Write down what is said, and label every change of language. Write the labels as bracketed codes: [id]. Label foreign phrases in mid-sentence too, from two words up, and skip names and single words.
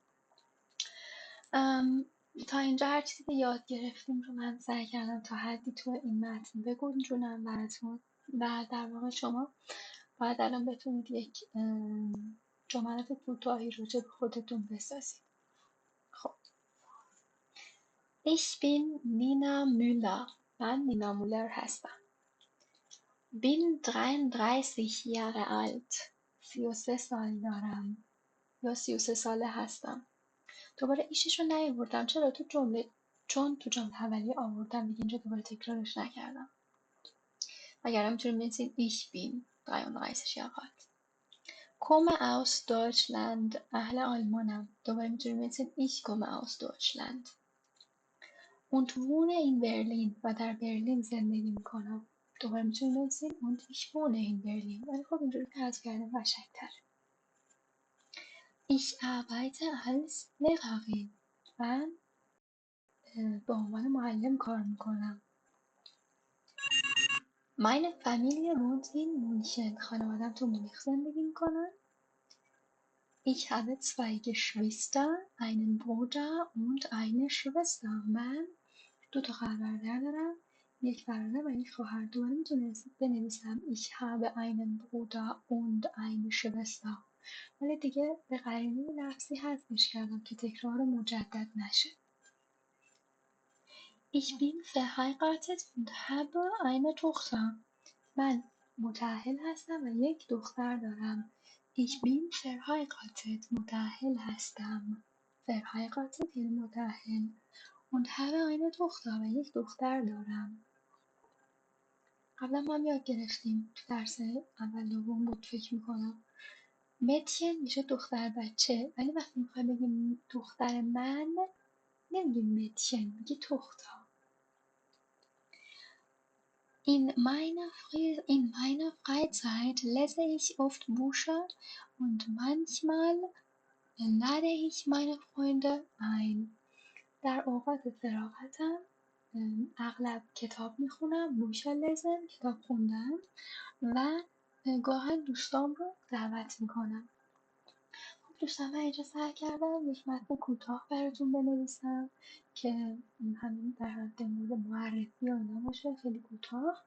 [fa] تا اینجا هر چیزی که یاد گرفتیم رو من سعی کردم تا حدی تو این متن بگنجونم براتون و در واقع شما باید الان بتونید یک جملات کوتاهی راجع به خودتون بسازید. [de] خب Ich bin Nina Müller. [fa] من نینا مولر هستم. [de] Bin 33 Jahre alt. [fa] 33 سال دارم یا 33 ساله هستم. دوباره ایشش رو نیاوردم. چرا تو جمله؟ چون تو جمله اولیه آوردم دیگه، اینجا دوباره تکرارش نکردم. وگرنه میتونیم بنویسیم [de] Ich bin 33 Jahre alt. Komme aus Deutschland. [fa] اهل آلمانم. دوباره میتونیم بنویسیم [de] Ich komme aus Deutschland. Und wohne in Berlin. [fa] و در برلین زندگی میکنم. دوباره میتونیم بنویسیم [de] und ich wohne in Berlin. [fa] ولی خب اینجوری حذف کردن قشنگ‌تره. [de] Ich arbeite als Lehrerin. [fa] من به عنوان معلم کار میکنم. [de] Meine Familie wohnt in München. [fa] خانواده‌ام تو مونیخ زندگی میکنن. [de] Ich habe zwei Geschwister, einen Bruder und eine Schwester. [fa] من 2 تا خواهر برادر دارم، یک برادر و یک خواهر. دوباره میتونم بنویسم [de] Ich habe einen Bruder und eine Schwester. [fa] ولی دیگه به قرینه لفظی حذفش کردم که تکرار مجدد نشه. [de] Ich bin verheiratet und habe eine Tochter. [fa] من متأهل هستم و یک دختر دارم. [de] Ich bin verheiratet. [fa] متأهل هستم. verheiratet یعنی متأهل. [de] und habe eine Tochter [fa] و یک دختر دارم. قبلا ما هم یاد گرفتیم تو درس اول دوم بود فکر میکنم. متین میشه دختر بچه، ولی وقتی میخوای بگیم دختر من نمیگیم متین، میگی دختر. [de] In meiner Freizeit lese ich oft Bücher und manchmal lade ich meine Freunde ein. [fa] در اوقات فراغتم اغلب کتاب میخونم، [de] Bücher lesen [fa] کتاب خوندن و گاهن دوستام رو دعوت میکنم. خب دوستان، من اینجا سعی کردم یک متن کوتاه براتون بنویسم که همین در حد مورد معرفی و اینا باشه، خیلی کوتاه.